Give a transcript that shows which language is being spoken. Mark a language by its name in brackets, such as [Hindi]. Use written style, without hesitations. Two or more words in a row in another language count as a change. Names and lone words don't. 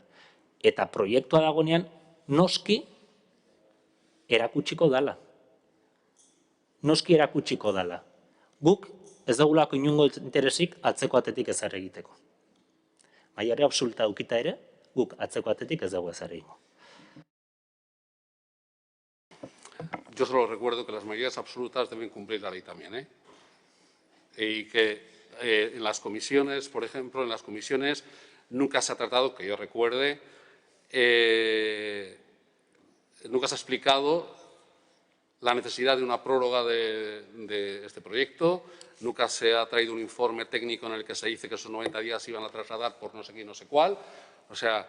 [Basque] Eta proiektua dagoenean, noski erakutsiko dala. Noski erakutsiko dala. Guk ez dugulako inongo interesik atzeko atetik ezer egiteko. Maiare absoluta dukita ere, guk atzeko atetik ez dugu ezer egingo. [Spanish] Yo solo recuerdo que las mayorías absolutas deben cumplir la ley también, y que en las comisiones, por ejemplo, en las comisiones nunca se ha tratado, que yo recuerde, nunca se ha explicado la necesidad de una prórroga de este proyecto, nunca se ha traído un informe técnico en el que se dice que esos 90 días se iban a trasladar por no sé quién, no sé cuál.